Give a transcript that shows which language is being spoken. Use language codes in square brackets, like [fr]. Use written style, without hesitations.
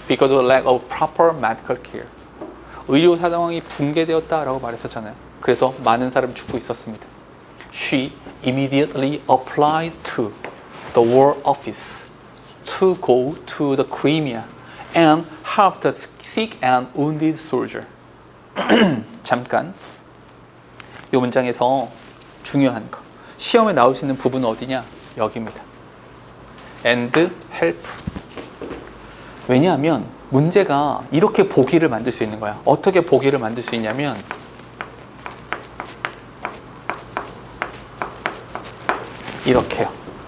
[en] Because of lack of proper medical care. [ko] 의료 상황이 붕괴되었다라고 말했었잖아요. 그래서 많은 사람이 죽고 있었습니다. [en] She immediately applied to the War Office to go to the Crimea and help the sick and wounded soldier. [ko] 잠깐 이 문장에서 중요한 거 시험에 나올 수 있는 부분은 어디냐? 여기입니다. [en] And help. [ko] 왜냐하면 문제가 이렇게 보기를 만들 수 있는 거야. 어떻게 보기를 만들 수 있냐면 이렇게요.